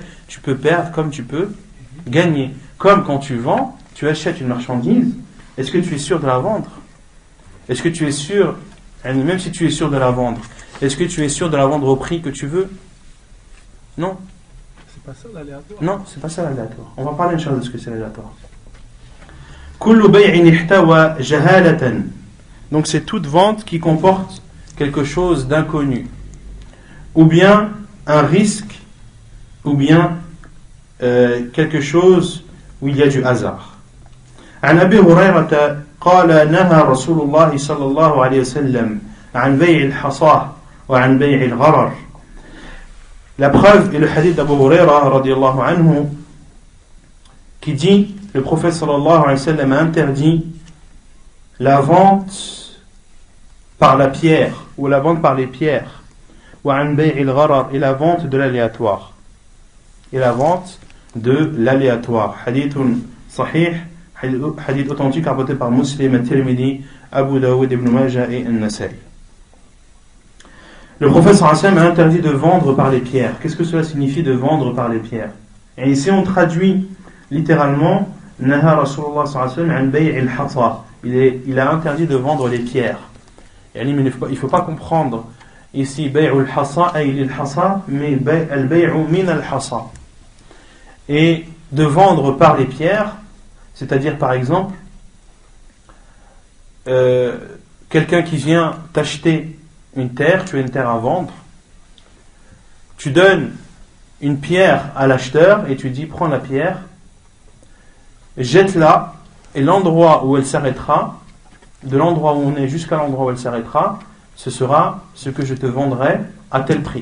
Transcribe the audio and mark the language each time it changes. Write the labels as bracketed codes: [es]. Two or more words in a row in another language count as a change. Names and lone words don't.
[fr] Tu peux perdre comme tu peux gagner. Comme quand tu vends, tu achètes une marchandise, est-ce que tu es sûr de la vendre? Est-ce que tu es sûr, même si tu es sûr de la vendre, est-ce que tu es sûr de la vendre au prix que tu veux? Non. C'est pas ça l'aléatoire? Non, c'est pas ça l'aléatoire. On va parler une chose de ce que c'est l'aléatoire. [ar] كل بيع احتوى جهالة. [fr] Donc c'est toute vente qui comporte quelque chose d'inconnu, ou bien un risque, ou bien quelque chose où il y a du hasard. [ar] عن أبي هريرة قال نهى رسول الله صلى الله عليه وسلم عن بيع الحصاة وعن بيع الغرر. [fr] La preuve est le hadith d'Abu Huraira [ar] رضي الله عنه [fr] qui dit le prophète [ar] صلى الله عليه وسلم [fr] a interdit la vente par la pierre ou la vente par les pierres, [ar] وعن بيع الغرر, [fr] et la vente de l'aléatoire, et la vente de l'aléatoire. [ar] حديث صحيح, [fr] hadith authentique rapporté par Muslim, At-Tirmidhi, Abu Dawud, Ibn Majah et An-Nasai. Le prophète [ar] صلى الله عليه وسلم [fr] a interdit de vendre par les pierres. Qu'est-ce que cela signifie de vendre par les pierres? Et ici on traduit littéralement [ar] نهى رسول الله صلى الله عليه وسلم عن بيع الحصاة. [fr] Il a interdit de vendre les pierres. Il ne faut pas comprendre ici [ar] بيع الحصاة أي للحصاة, [fr] mais [ar] البيع من الحصاة. [fr] Et de vendre par les pierres, c'est-à-dire par exemple quelqu'un qui vient t'acheter une terre, tu as une terre à vendre, tu donnes une pierre à l'acheteur et tu dis prends la pierre, jette-la, et l'endroit où elle s'arrêtera, de l'endroit où on est jusqu'à l'endroit où elle s'arrêtera, ce sera ce que je te vendrai à tel prix.